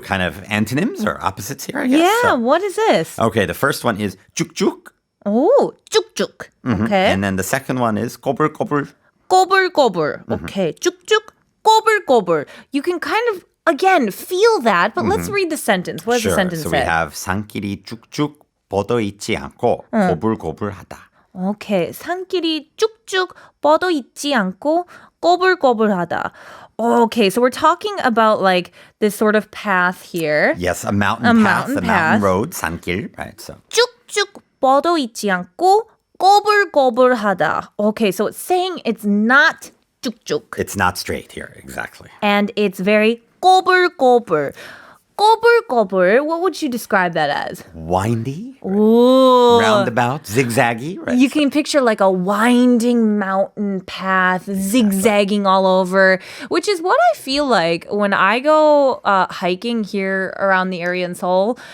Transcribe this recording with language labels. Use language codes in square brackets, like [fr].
[en] Kind of antonyms or opposites here, I guess. Yeah. So, What is this? okay, the first one is 쭉쭉. Oh, 쭉쭉. Okay. And then the second one is 꼬불꼬불. [ko] 꼬불꼬불. Okay. 쭉쭉, 꼬불꼬불. [en] You can kind of, again, feel that, but let's read the sentence. What does the sentence So say? we have [ko] 산길이 쭉쭉 뻗어있지 않고 꼬불꼬불하다. [en] Okay. [ko] 산길이 쭉쭉 뻗어 있지 않고 꼬불꼬불하다. [en] Okay, so we're talking about like this sort of path here. Yes, a mountain path, a mountain road, 산길, right? So [ko] 쭉쭉 뻗어 있지 않고 꼬불꼬불하다. [en] Okay, so it's saying it's not 쭉쭉. it's not straight here, exactly. And it's very 꼬불꼬불. 꼬불꼬불, what would you describe that as? Windy, Ooh. roundabout, zigzaggy, right? You can picture like a winding mountain path zigzagging all over, which is what I feel like when I go hiking here around the area in Seoul.